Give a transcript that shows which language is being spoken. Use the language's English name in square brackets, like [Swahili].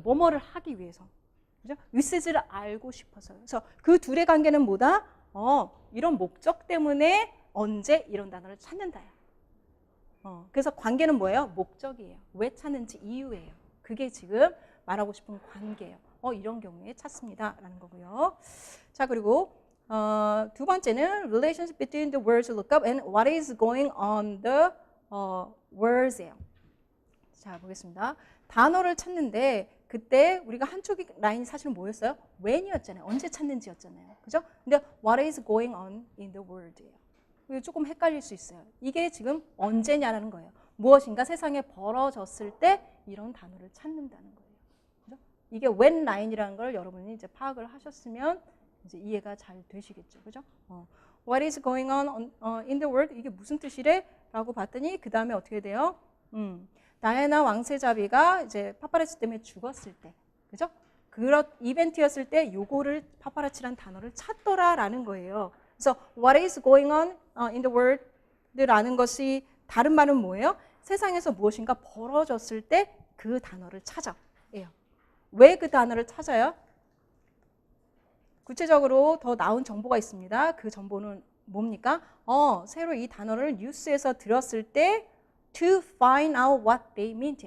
[Korean] 뭐뭐를 하기 위해서. 그죠? usage를 알고 싶어서. 그래서 그 둘의 관계는 뭐다? 이런 목적 때문에 언제 이런 단어를 찾는다요. 그래서 관계는 뭐예요? 목적이에요. 왜 찾는지 이유예요. 그게 지금 말하고 싶은 관계예요. 이런 경우에 찾습니다. 라는 거고요. 자, 그리고 두 번째는 [English] relationship between the words you look up and what is going on the words예요. [Korean] 자, 보겠습니다. 단어를 찾는데 그때 우리가 한쪽 라인이 사실은 뭐였어요? when이었잖아요. 언제 찾는지였잖아요. 그죠? 근데 [English] what is going on in the world예요. [Korean] 이게 조금 헷갈릴 수 있어요. 이게 지금 언제냐라는 거예요. 무엇인가 세상에 벌어졌을 때 이런 단어를 찾는다는 거예요. 그죠? 이게 when line이라는 걸 여러분이 이제 파악을 하셨으면 이제 이해가 잘 되시겠죠, 그죠? [English] What is going on in the world? [Korean] 이게 무슨 뜻이래? 라고 봤더니 그 다음에 어떻게 돼요? 다이애나 왕세자비가 이제 파파라치 때문에 죽었을 때, 그죠? 그런 이벤트였을 때 요거를 파파라치란 단어를 찾더라라는 거예요. 그래서 [English] what is going on in the world [Korean] 라는 것이 다른 말은 뭐예요? 세상에서 무엇인가 벌어졌을 때 그 단어를 찾아요. 왜 그 단어를 찾아요? 구체적으로 더 나온 정보가 있습니다. 그 정보는 뭡니까? 새로 이 단어를 뉴스에서 들었을 때 [English] to find out what they mean.